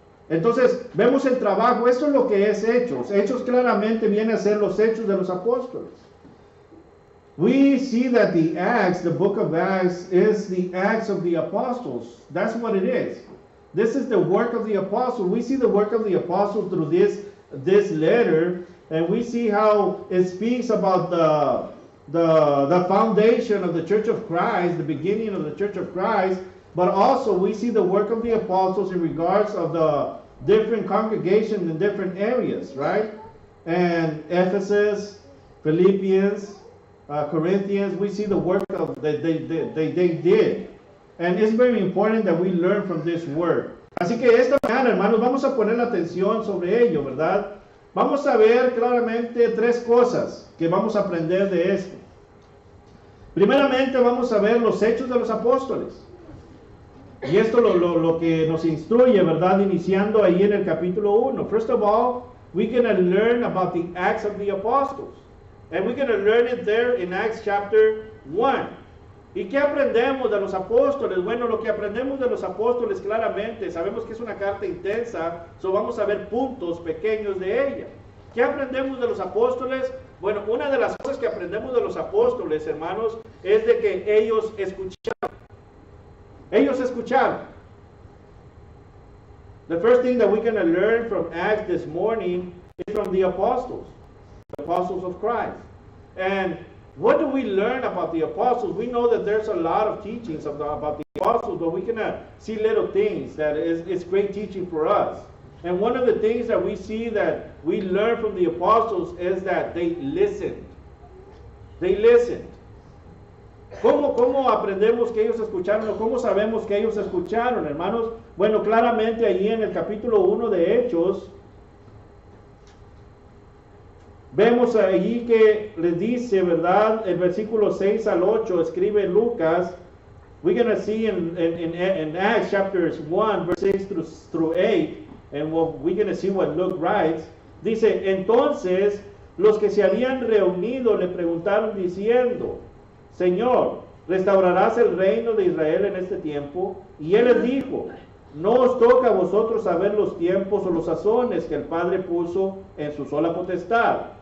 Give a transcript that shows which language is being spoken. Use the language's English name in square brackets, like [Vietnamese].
[Spanish] Entonces, vemos el trabajo, esto es lo que es Hechos. Hechos claramente viene a ser los hechos de los apóstoles. [English] We see that the Acts, the book of Acts, is the Acts of the apostles. That's what it is. This is the work of the apostle. We see the work of the apostle through this letter, and we see how it speaks about the foundation of the Church of Christ, the beginning of the Church of Christ, but also we see the work of the apostles in regards of the different congregations in different areas, right? And Ephesus, Philippians, Corinthians, we see the work of that they did. And it's very important that we learn from this word. [Spanish] Así que esta mañana, hermanos, vamos a poner la atención sobre ello, ¿verdad? Vamos a ver claramente tres cosas que vamos a aprender de esto. Primeramente vamos a ver los hechos de los apóstoles. Y esto lo que nos instruye, ¿verdad? Iniciando ahí en el capítulo 1. [English] First of all, we're going to learn about the Acts of the Apostles. And we're going to learn it there in Acts chapter 1. [Spanish] ¿Y qué aprendemos de los apóstoles? Bueno, lo que aprendemos de los apóstoles claramente, sabemos que es una carta intensa, so vamos a ver puntos pequeños de ella. ¿Qué aprendemos de los apóstoles? Bueno, una de las cosas que aprendemos de los apóstoles, hermanos, es de que ellos escucharon. Ellos escucharon. [English] The first thing that we're going to learn from Acts this morning is from the apostles of Christ. And what do we learn about the apostles? We know that there's a lot of teachings about the apostles, but we can see little things that it's great teaching for us. And one of the things that we see that we learn from the apostles is that they listened. They listened. [Spanish] ¿Cómo aprendemos que ellos escucharon o cómo sabemos que ellos escucharon, hermanos? Bueno, claramente allí en el capítulo 1 de Hechos, vemos allí que les dice, ¿verdad? El versículo 6 al 8, escribe Lucas. [English] We're going to see in Acts chapters 1, verse 6 through 8, and we're going to see what Luke writes. [Spanish] Dice, entonces los que se habían reunido le preguntaron diciendo, Señor, ¿restaurarás el reino de Israel en este tiempo? Y él les dijo, no os toca a vosotros saber los tiempos o los sazones que el Padre puso en su sola potestad.